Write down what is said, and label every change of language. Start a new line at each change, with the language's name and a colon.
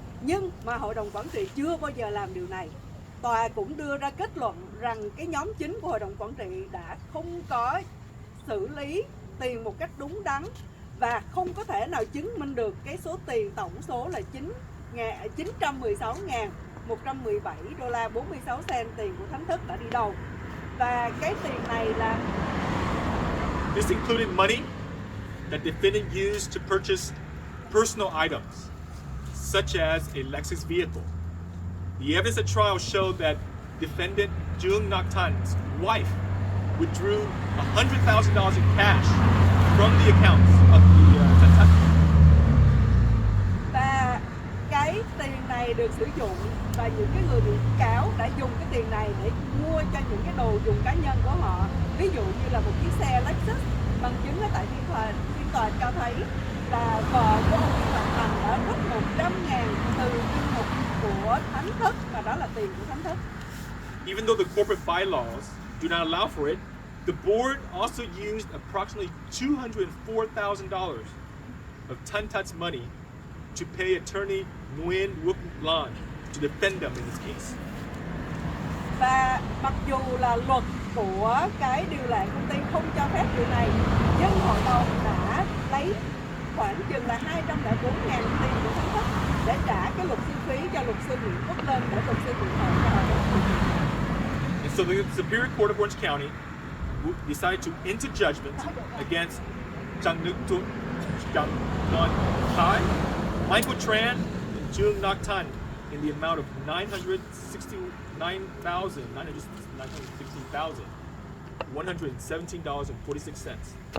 Vietnamese: Nhưng mà hội đồng quản trị chưa bao giờ làm điều này. Tòa cũng đưa ra kết luận rằng cái nhóm chính của hội đồng quản trị đã không có xử lý tiền một cách đúng đắn và không có thể nào chứng minh được cái số tiền tổng số là 916.117 đô la 46 cent tiền của Thánh Thức đã đi đâu. Và cái tiền này là
English: This included money that defendant used to purchase personal items, such as a Lexus vehicle. The evidence at trial showed that defendant Jung Naktan's wife withdrew $100,000 in cash from the accounts of the Thantat.
Vietnamese: Và cái tiền này được sử dụng và những cái người bị cáo đã dùng cái tiền này để mua cho những cái đồ dùng cá nhân của họ. Ví dụ như là một chiếc xe Lexus, bằng chứng ở tại phiên tòa cho thấy là vợ của ông Nguyễn Hoàng Thành đã rút 100.000 từ chương mục của Thánh Thức, và đó là tiền của Thánh Thức.
English: Even though the corporate bylaws do not allow for it, the board also used approximately $204,000 of Thantat's money to pay attorney Nguyen Wook Lan to defend them in this case.
Vietnamese: Và mặc dù là luật của cái điều lệ công ty không cho phép điều này, nhưng hội đồng đã lấy khoảng chừng là 204.000 tiền của Thánh Thức để trả cái luật sư phí cho luật sư Nguyễn Quốc Linh để luật sư biện hộ cho hội đồng.
English: And so the Superior Court of Orange County decided to enter judgment against Chang Nuk Nan Thai, Michael Tran, and Jung Nak Tan in the amount of $916,117.46.